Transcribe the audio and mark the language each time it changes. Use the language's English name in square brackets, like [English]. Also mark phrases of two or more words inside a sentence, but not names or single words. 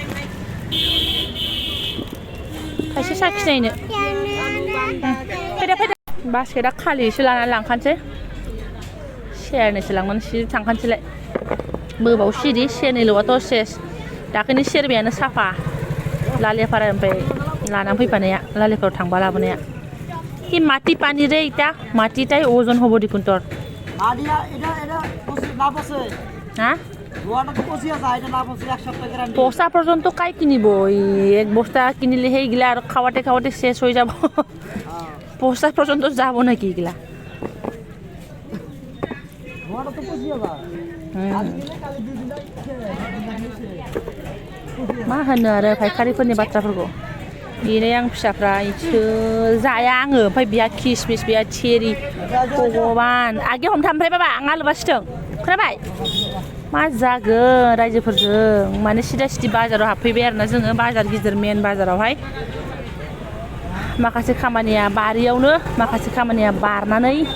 [Bodo] खायसे साखिनायनो फैदा बास्केटआ खालिसो लानानै लांखानोसै सेरनैसो लांनानै सिरि थांखानोसैलाय बोबाव सिरि सेरनैल'आथ' सेस दाख्लैनि सेरबायानो साफा लालेपारा ओमफ्राय लाना फैफानाया लालिफोराव थांबा लाबोनाया [Bangla] কি মাটি পানি রে এটা মাটিটাই ওজন হবো দেখুন তোর আদিয়া এটা এটা না বসে হ্যাঁ গোয়াটা তো পচিয়া যায় এটা না বসে এক সপ্তাহ গ্যারান্টি পচা পর্যন্ত কাই কিনিব এক বস্তা কিনিলে সেইগুলা আর খাওয়াতে খাওয়াতে শেষ হয়ে যাব পচা পর্যন্ত যাব নাকি এগুলা গোয়াটা তো পচিয়া যায় [Bodo] मा होनो आरो फायखारिफोरनि बाथ्राफोरखौ बेनो आं फिसाफ्रा जाया आङो ओमफ्राय बिहा किसमिस बिहा चेरि भगबान आगे हमथामफ्राय बाबा आं आलु बासिथों खोनाबाय मा जागोन रायजोफोरजों माने सिदा सिदि बाजाराव हाबफैबाय आरोना जोङो बाजार गिदिर मेन बाजारावहाय माखासे खामानिया बारियावनो माखासे खामानिया बारनानै